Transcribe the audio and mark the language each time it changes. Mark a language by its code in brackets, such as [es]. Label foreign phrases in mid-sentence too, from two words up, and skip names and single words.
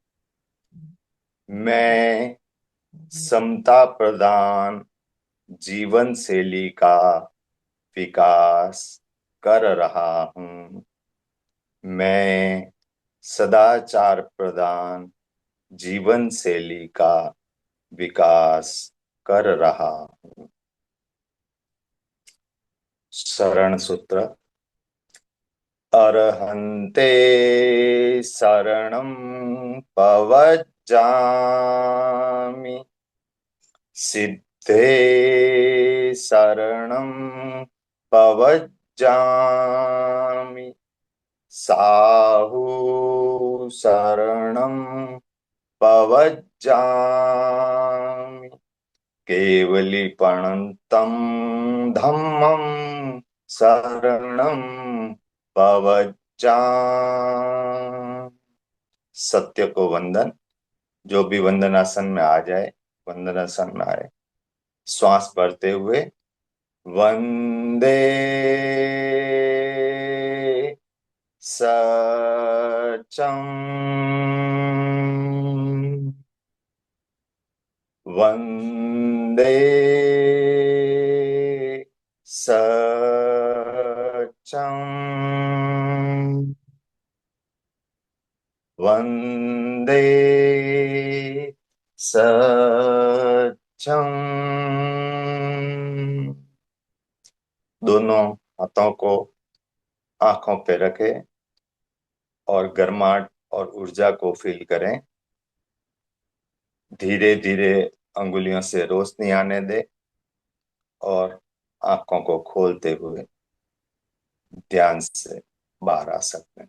[hi] मैं समता प्रधान जीवन शैली का विकास कर रहा हूँ। मैं सदाचार प्रधान जीवन शैली का विकास कर रहा हूँ। शरण सूत्र। [pra] अर्हन्ते शरणं पवज्जामि, सिद्धे शरणं पवज्जामि, साहु शरणं पवज्जामि, केवलीपणन्तं धम्मं शरणं पवज्जामि। [hi] सत्य को वंदन। जो भी वंदनासन में आ जाए वंदनासन में आए। श्वास भरते हुए वंदे [pra] सचम, वंदे सचम, वंदे सचम। [hi] दोनों हाथों को आंखों पे रखें और गर्माहट और ऊर्जा को फील करें। धीरे धीरे अंगुलियों से रोशनी आने दे और आंखों को खोलते हुए ध्यान से बाहर आ सकते हैं।